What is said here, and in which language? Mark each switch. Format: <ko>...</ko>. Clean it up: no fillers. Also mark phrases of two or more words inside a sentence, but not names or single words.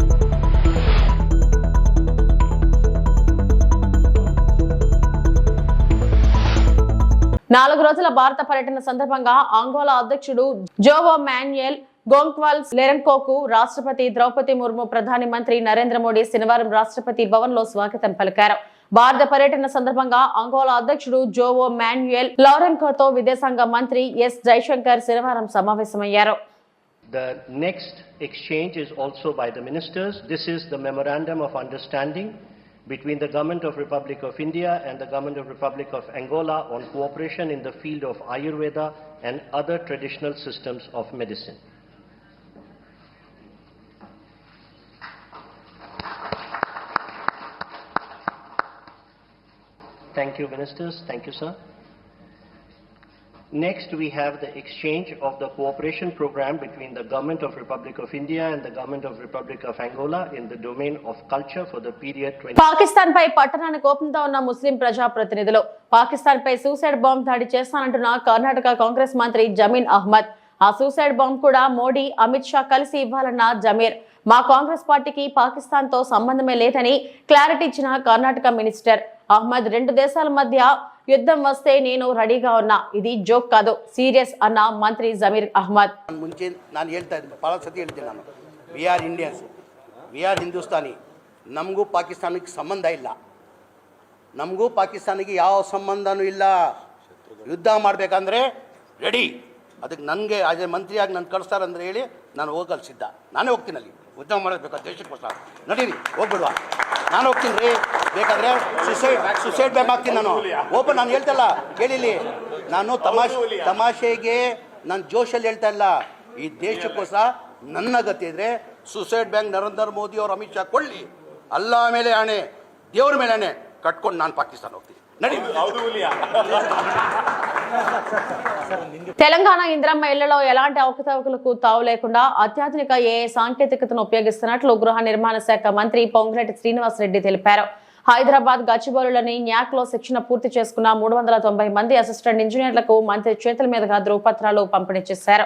<te>నాలుగు రోజుల భారత పర్యటన సందర్భంగా అంగోలా అధ్యక్షుడు జోవో మాన్యుయల్ గోంక్వాల్స్ లెరెన్కోకు రాష్ట్రపతి ద్రౌపది ముర్ము, ప్రధాని మంత్రి నరేంద్ర మోడీ శనివారం రాష్ట్రపతి భవన్ లో స్వాగతం పలికారు. భారత పర్యటన సందర్భంగా అంగోలా అధ్యక్షుడు జోవో మాన్యుయల్ లెరెన్కోతో విదేశాంగ మంత్రి ఎస్ జైశంకర్ శనివారం సమావేశమయ్యారు.</te> <en>The next exchange is also by the ministers. This is the memorandum of understanding between the Government of Republic of India and the Government of Republic of Angola on cooperation in the field of Ayurveda and other traditional systems of medicine. Thank you, ministers. Thank you, sir. Next, we have the exchange of the cooperation program between the Government of Republic of India and the Government of Republic of Angola in the domain of culture for the period 20.</en> <te>పాకిస్తాన్ పై పట్టణాన్ని కోపంతో ఉన్న ముస్లిం ప్రజా ప్రతినిధులు పాకిస్తాన్ పై</te> <en>suicide bomb</en> <te>దాడి చేస్తానంటున్న కర్ణాటక కాంగ్రెస్ మంత్రి జమీర్ అహ్మద్. ఆ</te> <en>suicide bomb</en> <te>కూడా మోడీ, అమిత్ షా కలిసి ఇవ్వాలన్న జమీర్. మా కాంగ్రెస్ పార్టీకి పాకిస్తాన్ తో సంబంధమే లేదని క్లారిటీ ఇచ్చిన కర్ణాటక మినిస్టర్ అహ్మద్, రెండు దేశాల మధ్య యుద్ధం వస్తే నేను రెడీగా ఉన్నా, ఇది జోక్ కాదు, సీరియస్ అన్న మంత్రి జమీర్ అహ్మద్.</te> <kn>ಮುಂಚೆ ನಾನು ಹೇಳ್ತಾ ಇದ್ದೆ, ಭಾಳ ಸತಿ ಹೇಳ್ತೀನಿ ನಾನು,</kn> <en>we are Indians, we are Hindustani.</en> <kn>ನಮಗೂ ಪಾಕಿಸ್ತಾನಕ್ಕೆ ಸಂಬಂಧ ಇಲ್ಲ, ನಮಗೂ ಪಾಕಿಸ್ತಾನಿಗೆ ಯಾವ ಸಂಬಂಧನೂ ಇಲ್ಲ. ಯುದ್ಧ ಮಾಡಬೇಕಂದ್ರೆ ರೆಡಿ. ಅದಕ್ಕೆ ನನಗೆ ಅದೇ ಮಂತ್ರಿಯಾಗಿ ನಾನು ಕಳಿಸ್ತಾರಂದ್ರೆ ಹೇಳಿ ನಾನು ಹೋಗಲು ಸಿದ್ಧ. ನಾನೇ ಹೋಗ್ತೀನಿ ಅಲ್ಲಿ ಯುದ್ಧ ಮಾಡಬೇಕು ದೇಶಕ್ಕೋಸ್ಕರ. ನಡೀರಿ ಹೋಗ್ಬಿಡುವ, ನಾನು ಹೋಗ್ತೀನಿ ರೀ. ಬೇಕಾದರೆ</kn> <en>suicide bag</en> <kn>ಹಾಕ್ತೀನಿ ನಾನು. ಓಪನ್ ನಾನು ಹೇಳ್ತಲ್ಲ ಕೇಳಿಲಿ, ನಾನು ತಮಾಷೆಗೆ ನಾನು ಜೋಶಲ್ಲಿ ಹೇಳ್ತಾ ಇಲ್ಲ. ಈ ದೇಶಕ್ಕೋಸ್ಕರ ನನ್ನ ಗತಿ ಇದ್ರೆ</kn> <en>suicide bank</en> <kn>ನರೇಂದ್ರ ಮೋದಿ ಅವರು ಅಮಿತ್ ಶಾ ಕೊಳ್ಳಿ, ಅಲ್ಲ ಮೇಲೆ ಆಣೆ, ದೇವ್ರ ಮೇಲೆ ಆಣೆ ಕಟ್ಕೊಂಡು ನಾನು ಪಾಕಿಸ್ತಾನ ಹೋಗ್ತೀನಿ. ನಡಿ.</kn> <te>తెలంగాణ ఇంద్రమ్మ ఇళ్లలో ఎలాంటి అవకతవకలకు తావు లేకుండా అత్యాధునిక ఏఐ సాంకేతికతను ఉపయోగిస్తున్నట్లు గృహ నిర్మాణ శాఖ మంత్రి పొంగులేటి శ్రీనివాసరెడ్డి తెలిపారు. హైదరాబాద్ గచ్చిబౌలిలోని న్యాక్ లో శిక్షణ పూర్తి చేసుకున్న 390 మంది అసిస్టెంట్ ఇంజనీర్లకు మంత్రి చేతుల మీదుగా ధృవపత్రాలు పంపిణీ చేశారు.</te>